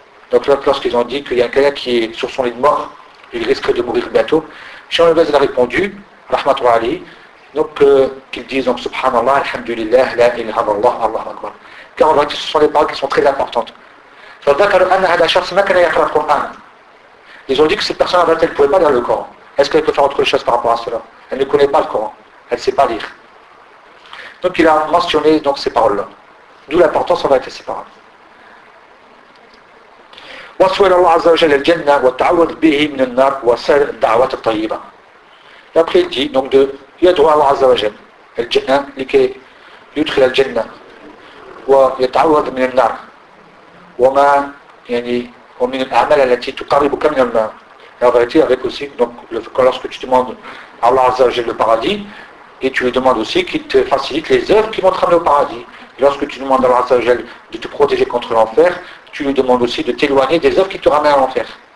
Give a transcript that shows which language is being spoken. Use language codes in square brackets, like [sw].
[fr] donc lorsqu'ils ont dit qu'il y a quelqu'un qui est sur son lit de mort il risque de mourir bientôt الشيخ ابن باز il a répondu [ar] رحمه الله عليه [fr] donc qu'ils disent donc [ar] سبحان الله الحمد لله لا اله الا الله الله اكبر [fr] car en fait ce sont des paroles qui sont très importantes [ar] فذكروا أن هذا الشخص ما كان يقرأ القرآن. [fr] Ils ont dit que cette personne en fait elle ne pouvait pas lire le Coran. Est-ce qu'elle peut faire autre chose par rapport à cela? Elle ne connaît pas le Coran. Elle ne sait pas lire. Donc il a mentionné donc ces paroles-là. D'où l'importance en fait de ces paroles. [ar] وسأل الله عز وجل الجنة وتعوذ به من النار وسأل دعوة الطيبة. [fr] Et après il dit donc de [ar] يدعو الله عز وجل الجنة لكي يدخل الجنة ويتعوذ من النار. وما يعني ومن الأعمال التي تقربك من الماء. [fr] La vérité avec aussi donc lorsque tu demandes à Allah Azza wa Jalla le paradis et tu lui demandes aussi qu'il te facilite les œuvres qui vont te ramener au paradis. Et lorsque tu demandes à Allah Azza wa Jalla de te protéger contre l'enfer, tu lui demandes aussi de t'éloigner des œuvres qui te ramènent à l'enfer.